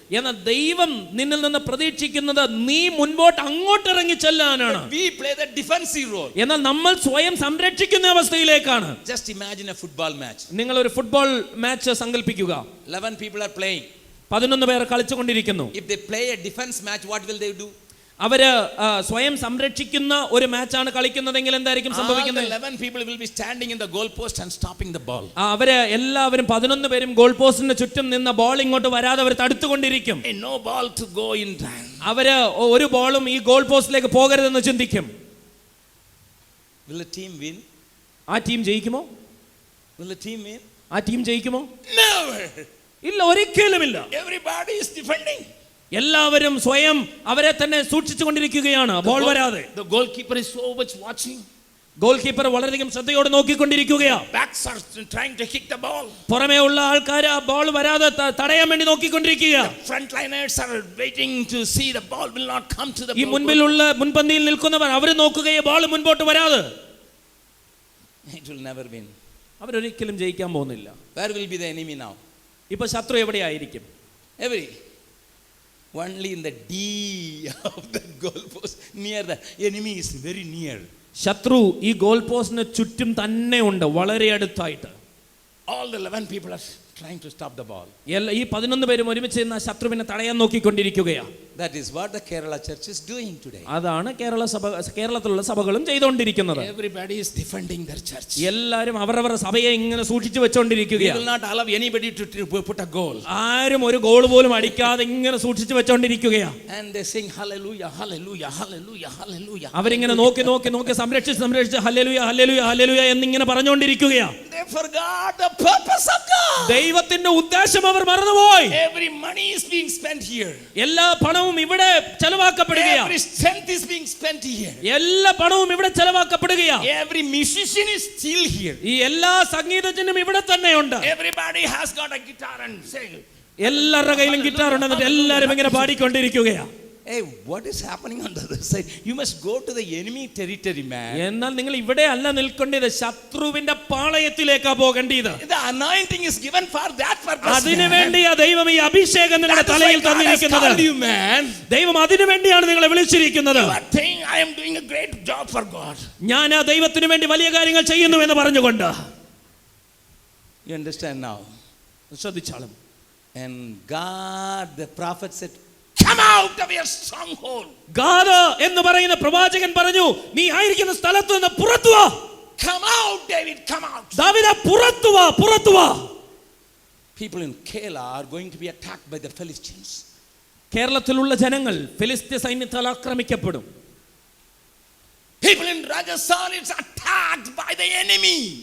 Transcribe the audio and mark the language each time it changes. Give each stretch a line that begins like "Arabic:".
Malayalam: എന്നാൽ ദൈവം നിന്നിൽ നിന്ന് പ്രതീക്ഷിക്കുന്നത് നീ മുൻപോട്ട് അങ്ങോട്ട് ഇറങ്ങി ചെല്ലാനാണ്.
English: We play the defensive role.
Malayalam: എന്നാൽ നമ്മൾ സ്വയം സംരക്ഷിക്കുന്ന അവസ്ഥയിലേക്കാണ്.
English: Just imagine a football match.
Malayalam: നിങ്ങൾ ഒരു ഫുട്ബോൾ മാച്ച് സങ്കല്പിക്കുക.
English: 11 people are playing.
Malayalam: 11 പേർ കളിച്ചുകൊണ്ടിരിക്കുന്നു.
English: If they play a defense match, what will they do?
Malayalam: അവര് സ്വയം സംരക്ഷിക്കുന്ന ഒരു മാച്ചാണ് കളിക്കുന്നതെങ്കിൽ എന്തായിരിക്കും സംഭവിക്കുന്നത്?
English: 11 people will be standing in the goal post and stopping the ball.
Malayalam: അവര് എല്ലാവരും 11 പേരും ഗോൾ പോസ്റ്റിന് ചുറ്റും നിന്ന് ബോൾ ഇങ്ങോട്ട് വരാതെ അവർ തടുത്തുകൊണ്ടിരിക്കും.
English: No ball to go in time.
Malayalam: അവര് ഒരു ബോളും ഈ ഗോൾ പോസ്റ്റിലേക്ക് പോകരുതെന്ന് ചിന്തിക്കും.
English: Will the team win?
Malayalam: ആ team ജയിക്കുമോ?
English: Will the team win?
Malayalam: ആ ടീം ജയിക്കുമോ?
English: Never.
Malayalam: ഇല്ല, ഒരിക്കലുമില്ല.
English: Everybody is defending.
Malayalam: എല്ലാവരും സ്വയം അവരെ തന്നെ സൂക്ഷിച്ചു കൊണ്ടിരിക്കുകയാണ് ബോൾ വരാതെ.
English: The goalkeeper is so much watching.
Malayalam: Goal keeper വളരെയധികം ശ്രദ്ധയോടെ നോക്കിക്കൊണ്ടിരിക്കുകയാ.
English: Backs are trying to kick the ball.
Malayalam: പുറമേ ഉള്ള ആൾക്കാർ ആ ബോൾ വരാതെ തടയാൻ വേണ്ടി നോക്കിക്കൊണ്ടിരിക്കുക.
English: The frontliners are waiting to see the ball will not come to the
Malayalam: ഈ മുൻപന്തിയിൽ നിൽക്കുന്നവർ അവർ നോക്കുകയെ ബോൾ മുൻപോട്ട് വരാതെ.
English: It will never win.
Malayalam: അവരൊരിക്കലും ജയിക്കാൻ പോകുന്നില്ല.
English: Where will be the enemy now?
Malayalam: ഇപ്പൊ ശത്രു എവിടെയായിരിക്കും?
English: Only in the D of the goal post, near the enemy is very near.
Malayalam: ശത്രു ഈ ഗോൾ പോസ്റ്റിന് ചുറ്റും തന്നെ ഉണ്ട്, വളരെ അടുത്തായിട്ട്.
English: All the 11 people are trying to stop the ball.
Malayalam: ഈ 11 പേരും ഒരുമിച്ച് നിന്ന് ശത്രുവിനെ തടയാൻ നോക്കിക്കൊണ്ടിരിക്കുകയാണ്.
English: That is what the Kerala church is doing today.
Malayalam: അതാണ് കേരളത്തിലുള്ള സഭകളും ചെയ്തുകൊണ്ടിരിക്കുന്നത്.
English: Everybody is defending their church.
Malayalam: എല്ലാവരും അവരവരുടെ സഭയെ ഇങ്ങനെ സൂക്ഷിച്ചു വെച്ചുകൊണ്ടിരിക്കുകയാണ്.
English: We will not allow anybody to put a goal.
Malayalam: ആരും ഒരു ഗോൾ പോലും അടിക്കാതെ ഇങ്ങനെ സൂക്ഷിച്ചു വെച്ചുകൊണ്ടിരിക്കുകയാണ്.
English: And they sing hallelujah, hallelujah, hallelujah, hallelujah.
Malayalam: അവരിങ്ങനെ നോക്കി സംരക്ഷിച്ച് ഹല്ലേലൂയ ഹല്ലേലൂയ ഹല്ലേലൂയ എന്നിങ്ങനെ പറഞ്ഞുകൊണ്ടിരിക്കുകയാണ്.
English: They forgot the purpose of God.
Malayalam: ദൈവത്തിന്റെ ഉദ്ദേശം അവർ മറന്നുപോയി.
English: Every money is being spent here.
Malayalam: എല്ലാ പണവും ഇവിടെ ചെലവാക്കപ്പെടുകയാണ്.
English: Every strength is being spent here.
Malayalam: എല്ലാ പണവും ഇവിടെ ചെലവാക്കപ്പെടുകയാണ്.
English: Every musician is still here.
Malayalam: ഈ എല്ലാ സംഗീതജ്ഞനും ഇവിടെ തന്നെയുണ്ട്.
English: Everybody has got a guitar and sing.
Malayalam: എല്ലാവരുടെ കയ്യിലും ഗിറ്റാർ ഉണ്ട്, എന്നിട്ട് എല്ലാവരും ഇങ്ങനെ പാടിക്കൊണ്ടിരിക്കുകയാണ്.
English: Hey, what is happening on the other side? You must go to the enemy territory, man.
Malayalam: എന്നാൽ നിങ്ങൾ ഇവിടെ അല്ല നിൽക്കേണ്ടത്, ശത്രുവിന്റെ പാളയത്തിലേക്കാ പോകേണ്ടത്.
English: The anointing is given for that purpose.
Malayalam: അതിനുവേണ്ടിയാ ദൈവം ഈ അഭിഷേകം നിങ്ങളുടെ തലയിൽ തന്നിരിക്കുന്നത്. ദൈവം അതിനുവേണ്ടിയാണ് നിങ്ങളെ വിളിച്ചിരിക്കുന്നത്.
English: You are saying, I am doing a great job for God.
Malayalam: ഞാൻ ആ ദൈവത്തിന് വേണ്ടി വലിയ കാര്യങ്ങൾ ചെയ്യുന്നു എന്ന് പറഞ്ഞുകൊണ്ട്.
English: You understand now?
Malayalam: ശ്രദ്ധിച്ചാലും.
English: And God, the prophet said, come out of your stronghold.
Malayalam: Gad എന്ന് പറയുന്ന പ്രവാചകൻ പറഞ്ഞു, നീ ആയിരിക്കുന്ന സ്ഥലത്ത് നിന്ന് പുറത്തു വാ.
English: Come out, David, come out.
Malayalam: ദാവീദേ പുറത്തു വാ.
English: People in Kerala are going to be attacked by the Philistines.
Malayalam: കേരളത്തിലുള്ള ജനങ്ങൾ ഫിലിസ്ത്യ സൈന്യത്താൽ ആക്രമിക്കപ്പെടും.
English: People in Rajasthan is attacked by the enemy.